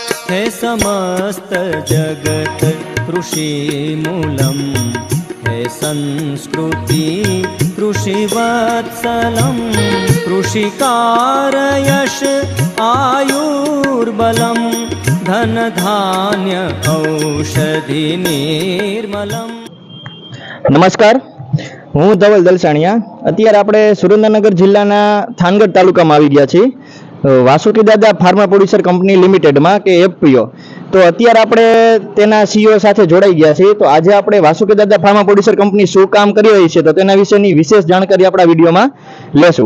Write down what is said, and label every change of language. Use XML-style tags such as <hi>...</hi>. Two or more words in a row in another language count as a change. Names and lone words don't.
<hi>है समस्त जगत कृषि मूलम, है संस्कृति कृषिवत्सलम, कृषिकार यश आयुर्बलम, धन धान्य औषधि निर्मलम। नमस्कार,</hi> <gu>હું ધવલ દલસાણીયા। અત્યારે આપણે સુરેન્દ્રનગર જિલ્લાના થાનગઢ તાલુકામાં આવી ગયા છીએ, વાસુકી દાદા ફાર્મા પ્રોડ્યુસર કંપની લિમિટેડમાં કે એફપીઓ। તો અત્યારે આપણે તેના સીઈઓ સાથે જોડાઈ ગયા છીએ। તો આજે આપણે વાસુકી દાદા ફાર્મા પ્રોડ્યુસર કંપની શું કામ કરી રહી છે તો તેના વિશેની વિશેષ જાણકારી આપણા વિડીયોમાં લેશું।</gu>